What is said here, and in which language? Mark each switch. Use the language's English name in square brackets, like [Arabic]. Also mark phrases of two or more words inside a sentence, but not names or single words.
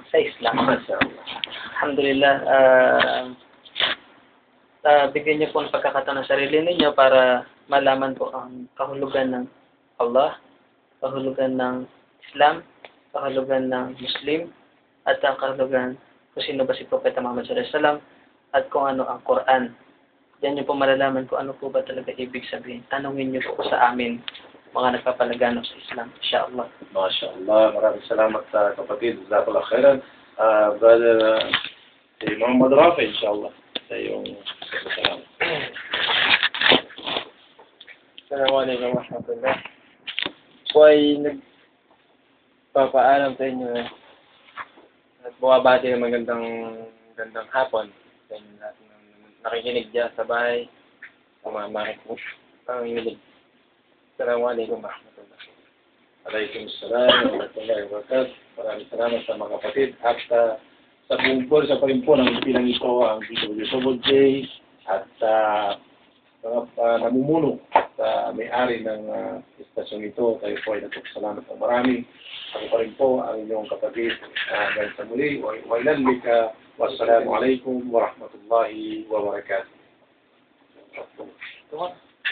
[Filipino] Sa Islam. Alhamdulillah. Bigyan niyo po ng pagkakataon ng sarili ninyo para malaman po ang kahulugan ng Allah, kahulugan ng Islam, kahulugan ng Muslim, at ang kahulugan kung sino ba si Propeta Muhammad [Arabic] صلى الله عليه وسلم [Filipino] at kung ano ang Quran. Diyan niyo po malalaman kung ano po ba talaga ibig sabihin. Tanungin niyo po sa amin, mga nagpapalaganap sa Islam, insyaAllah. MashaAllah, maraming salamat sa kapatid. [Arabic] جزاك الله خيرا. [Filipino] Brother, si Muhammad Rafi, insyaAllah, sa iyong salamat. [Arabic] السلام عليكم ورحمة الله. [Filipino] Po ay nagpapaalam sa inyo at bumabati ng magandang hapon sa inyo lahat ng nakikinig dyan sa bahay, sa mga makikinig, panginginig. [Arabic] السلام عليكم ورحمة الله. وعليكم السلام ورحمة الله وبركاته. [Filipino] Maraming salamat sa mga kapatid at sa buong sa pa rin po ng pilang ito ang DWJ at mga namumuno at may-ari ng istasyon ito. Tayo po ay nagpapasalamat ng marami. Ako pa rin po ang inyong kapatid. Hanggang sa muli, wailan bika. [Arabic] والسلام عليكم ورحمة الله وبركاته.